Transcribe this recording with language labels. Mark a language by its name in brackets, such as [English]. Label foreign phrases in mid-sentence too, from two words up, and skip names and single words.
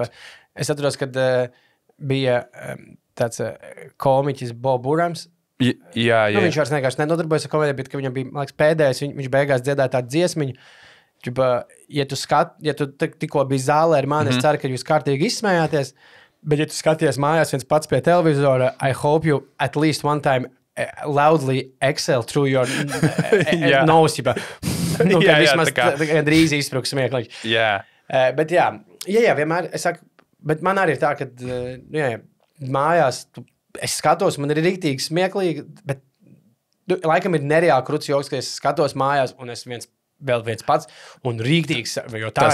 [Latvian] Es atceros, kad bija tāds komiķis Bob Burams. Jā. Viņš vairs vienkārši nenodarbojas ar komēdiju, bet viņam bija, man liekas, pēdējais, viņš beigās dziedāja tādu dziesmiņu. Ja tu tikko biji zālē ar mani, es ceru, ka jūs kārtīgi izsmējāties, bet ja tu skaties mājās viens pats pie televizora, [English] I hope you at least one time loudly exhale through your nose. [Latvian] Vismaz drīz izspruks smieklīgi. Bet jā, vienmēr es saku, bet man arī ir tā, ka mājās es skatos, man ir riktīgi smieklīgi, bet laikam ir nereāli kruts joks, ka es skatos mājās un es vēl viens pats un rīktīgs, jo tā